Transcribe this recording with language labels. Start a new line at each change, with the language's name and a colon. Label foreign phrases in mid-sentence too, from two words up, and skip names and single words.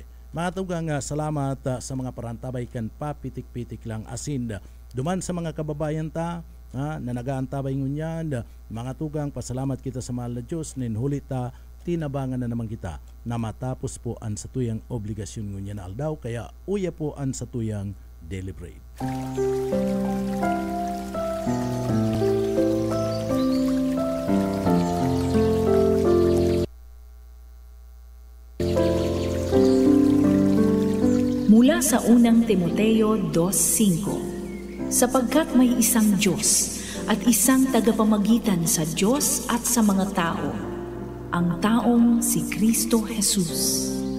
Bikol: Mga tugang, salamat sa mga parantabay kan papitik-pitik lang asin duman sa mga kababayan ta na nagaantabay ngunyan. Mga tugang, pasalamat kita sa mahal na Diyos nin hulita tinabangan na naman kita na matapos po an sa tuyang obligasyon ngunyan na aldaw, kaya uya po an sa tuyang
English: daily bread.
Filipino: Mula sa unang Timoteo 2:5, sapagkat may isang Diyos at isang tagapamagitan sa Diyos at sa mga tao, ang taong si Kristo Jesus.